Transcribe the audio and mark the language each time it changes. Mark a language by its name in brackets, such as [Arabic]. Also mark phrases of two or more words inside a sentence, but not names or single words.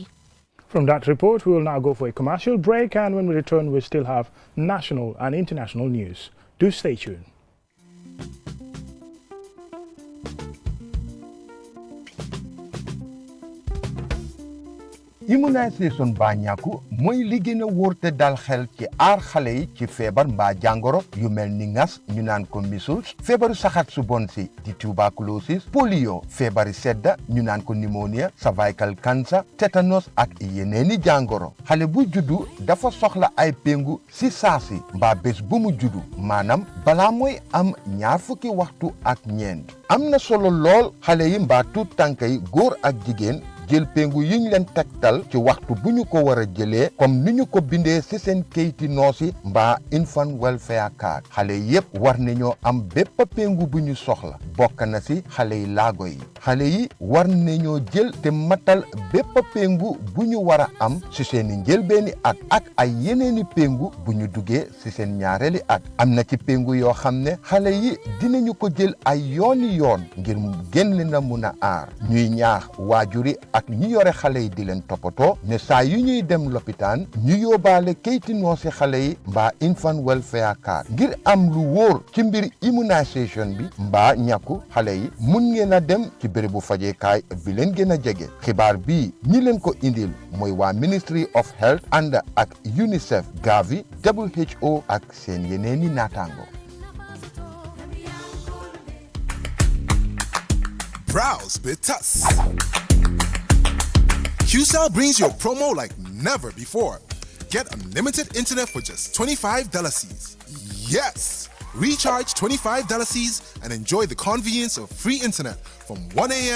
[English] From that report, we will now go for a commercial break, and when we return, we still have national and international news. Do stay tuned. [Wolof] immunisation baa ñàkku mooy li gën a wóor te dal xel ci aar xale yi ci feebar mbaa jàngoro yu mel ni ngas ñu naan ko measles, feebaru saxat su bon si di tuberculosis, polio, feebari sedda ñu naan ko pneumonia, [English] cervical cancer, [Wolof] tétanos ak yeneeni jàngoro. xale bu juddu dafa soxla ay péngu si saasi mbaa bés bu mu juddu, maanaam balaa mooy am 20 waxtu ak ñeent. am na solo lool xale yi mbaa tuut tànk yi góor ak jigéen jël péngu yiñ leen tegtal ci waxtu bu ñu ko war a jëlee comme ni ñu ko bindee ci seen kayiti noosi mbaa [English] infant welfare card. [Wolof] xale yépp war nañoo am bépp péngu bu ñu soxla, bokk na ci xale yi laago yi. xale yi war nañoo jël te matal bépp péngu bu ñu war a am ci seeni njëlbeeni at ak ay yeneeni péngu bu ñu duggee ci seen ñaareeli at. am na ci péngu yoo xam ne xale yi dinañu ko jël ay yooni yoon ngir gën leen a mun a aar. ñuy ñaax waajuri ak ñi yore xale yi di leen toppatoo ne saa yu ñuy dem lopitaan ñu yóbbaale kayti noosi xale yi mbaa [English] infant welfare card [Wolof] ngir am lu wóor ci mbir immunisation bi mbaa ñàkku xale yi mun ngeen a dem ci bérébu fajeekaay bi leen gën a jege. xibaar bii ñi leen ko indil mooy waa Ministry of Health ànd ak UNICEF, Gavi, WHO ak seen yeneeni naataango. [English] Browse with us. QCell brings you a promo like never before. Get unlimited internet for just $25 Cs. Yes! Recharge $25 Cs and enjoy the convenience of free internet from 1 a.m.